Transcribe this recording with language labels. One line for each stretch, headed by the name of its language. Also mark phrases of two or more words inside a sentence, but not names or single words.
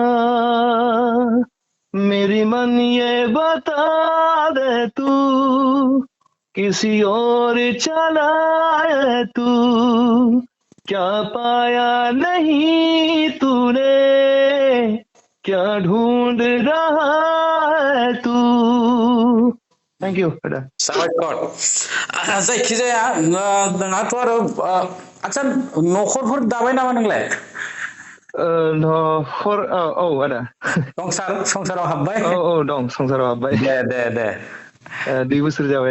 Hindi: मेरी मन ये बता दे तू किसी और चला है तू क्या पाया नहीं तूने क्या ढूंढ रहा है तू
English: thank you
Hindi: बेटा
Bodo: साबायखर जायखिजाया नोंहाथ' आरो आदसा न'खरफोर दाबाय नामा नोंलाय न'खर औ आदा संसाराव हाबबाय औ औ दं संसाराव हाबबाय दे दे दे 2 बोसोर जाबाय